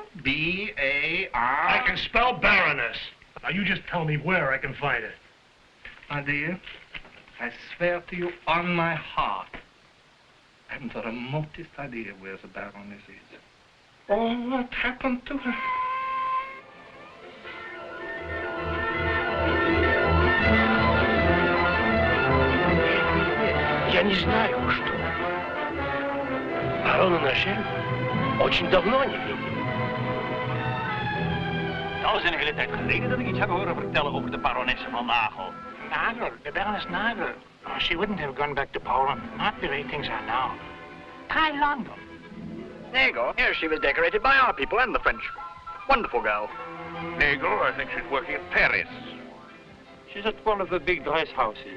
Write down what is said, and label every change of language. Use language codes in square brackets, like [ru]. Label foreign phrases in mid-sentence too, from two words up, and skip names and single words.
[en] B-A-R... I can spell Baroness. Now, you just tell me where I can find it. My dear, I swear to you on my heart, I haven't the remotest idea where the Baroness is. Or what happened to her. [ru] Я не знаю, что. Барона Нашель очень давно не видел. [nl] Nou is een hele tijd geleden dat ik iets heb horen vertellen over de baronesse van Nagel. [en] Nagel, the Baroness Nagel. Oh, she wouldn't have gone back to Poland. Not the way things are now. Try London. Nagel? Yes, she was decorated by our people and the French. Wonderful girl. Nagel, I think she's working at Paris. She's at one of the big dress houses.